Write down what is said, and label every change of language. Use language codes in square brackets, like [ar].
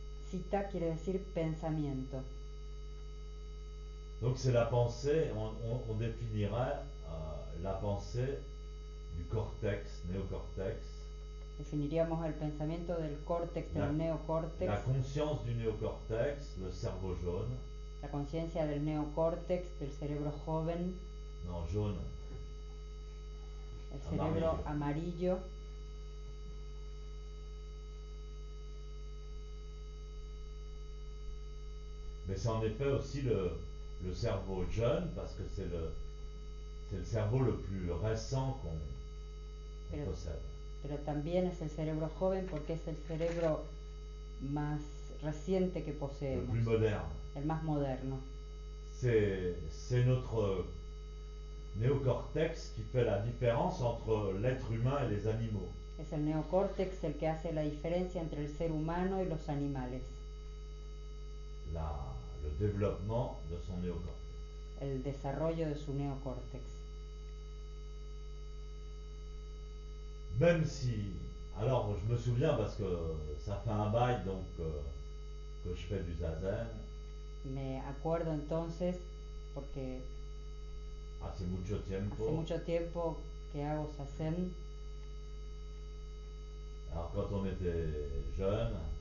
[es] Cita quiere decir pensamiento. [fr] Donc c'est la pensée, on définirait la pensée du cortex, néocortex. [es] Definiríamos el pensamiento del córtex, del neocórtex, [fr] La conscience du néocortex, le cerveau jaune. [es] la conciencia del neocórtex, del cerebro joven, [fr] Non, jaune. [es] el cerebro amarillo. [fr] Mais c'est en effet aussi le cerveau jeune, parce que c'est le cerveau le plus récent qu'on possède. [es] Pero también es el cerebro joven porque es el cerebro más reciente que [fr] Le [es] poseemos, [fr] plus moderne. [es] el más moderno. [fr] C'est notre néocortex qui fait la différence entre l'être humain et les animaux. [es] Es el neocórtex el que hace la diferencia entre el ser humano y los animales. [fr] Le développement de son néocortex. [es] El desarrollo de su neocórtex. [fr] Même si, alors je me souviens parce que ça fait un bail donc que je fais du zazen. [es] Me acuerdo entonces, porque Hace mucho tiempo. hace mucho tiempo que hago zazen. [fr] Alors quand on était jeune,